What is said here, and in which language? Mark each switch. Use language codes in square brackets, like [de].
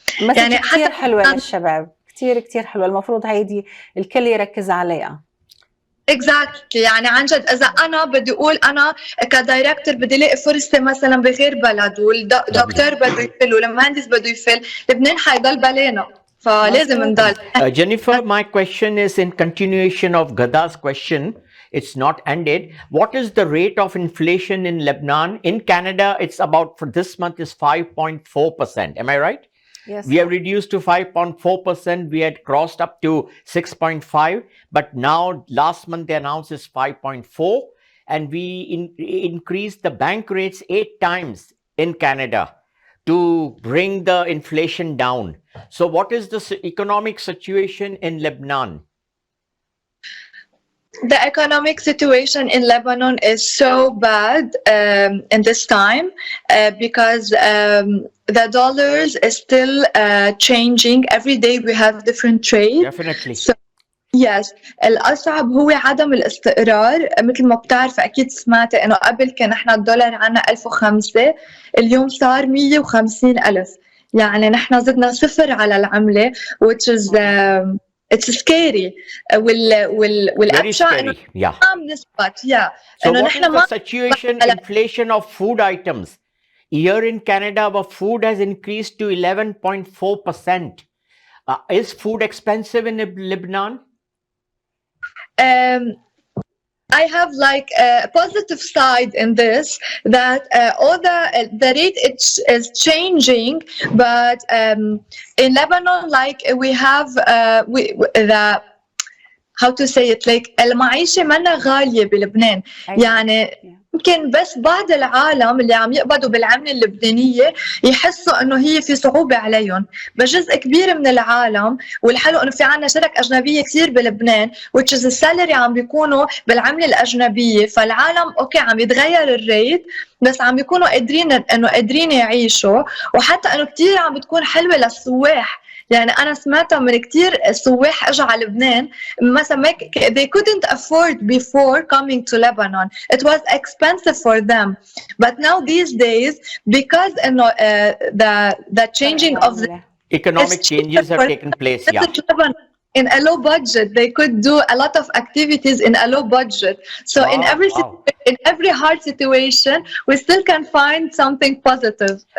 [ar] يعني كثير حلوة للشباب، كثير كثير حلوة، المفروض هيدي الكل يركز عليها. [en] exactly. [ar] يعني عن جد اذا انا بدي اقول انا كدايركتور بدي الاقي فرصه مثلا بغير بلد والدكتور بده يفل والمهندس بده يفل، لبنان حيضل بلانا، فلازم نضل. [en] Jennifer, my question is in continuation of Ghada's question. It's not ended. What is the rate of inflation in Lebanon? In Canada, it's about, for this month, is 5.4%. Am I right? Yes. We have reduced to 5.4%. We had crossed up to 6.5, but now last month they announced is 5.4, and we increased the bank rates 8 times in Canada to bring the inflation down. So what is the economic situation in Lebanon? The economic situation in Lebanon is so bad in this time because the dollars is still changing. Every day we have different trade. Definitely. So, yes. [ar] الأصعب هو عدم الاستقرار. مثل ما بتعرف أكيد سمعت إنه قبل كان إحنا الدولار عنا 1005، اليوم صار 150,000. يعني نحن زدنا صفر على العملة which is it's scary. [en] Very scary. Yeah. So what is the situation, inflation of food items? Here in Canada, our food has increased to 11.4%. Is food expensive in Lebanon? I have like a positive side in this, that all the rate is changing, but in Lebanon, like we have the how to say it, like المعيشة منا غالية بلبنان. [ar] يعني يمكن بس بعض العالم اللي عم يقبضوا بالعملة اللبنانية يحسوا انه هي في صعوبة عليهم، بس جزء كبير من العالم، والحلو انه في عنا شرك اجنبية كثير بلبنان which is السالري عم بيكونوا بالعملة الاجنبية، فالعالم اوكي عم يتغير الريت بس عم بيكونوا قادرين يعيشوا، وحتى انه كثير عم بتكون حلوة للسواح. يعني أنا سمعتها من كتير سواح أجوا على لبنان مثلا they couldn't afford before coming to Lebanon. [en] It was expensive for them, but now these days because the changing of the economic changes have taken place. Yeah. In a low budget, they could do a lot of activities in a low budget. So in every hard situation, we still can find something positive.